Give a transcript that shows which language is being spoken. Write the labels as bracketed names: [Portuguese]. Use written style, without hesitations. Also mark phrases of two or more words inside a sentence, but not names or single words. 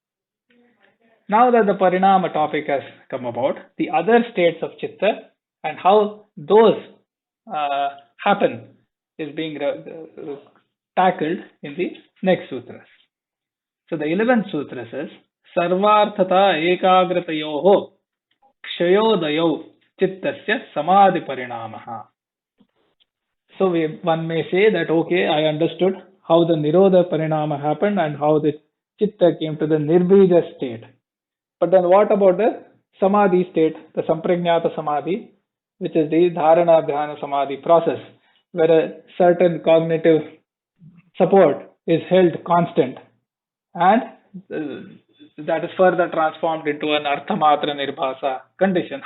[English] Now that the Parinama topic has come about, the other states of Chitta and how those happen is being tackled in the next sutras. So the 11th sutra says, [Sanskrit] Sarvarthata ekagratayoho kshayodayo chittasya samadhi parinamaha. [English] So one may say that, okay, I understood how the [Sanskrit] Nirodha Parinama [English] happened and how the Chitta came to the Nirbija state. But then what about the Samadhi state, the [Sanskrit] Samprajnata Samadhi, [English] which is the [Sanskrit] Dharana Dhyana Samadhi [English] process, where a certain cognitive support is held constant and that is further transformed into an [Sanskrit] Arthamatra Nirbhasa [English] condition.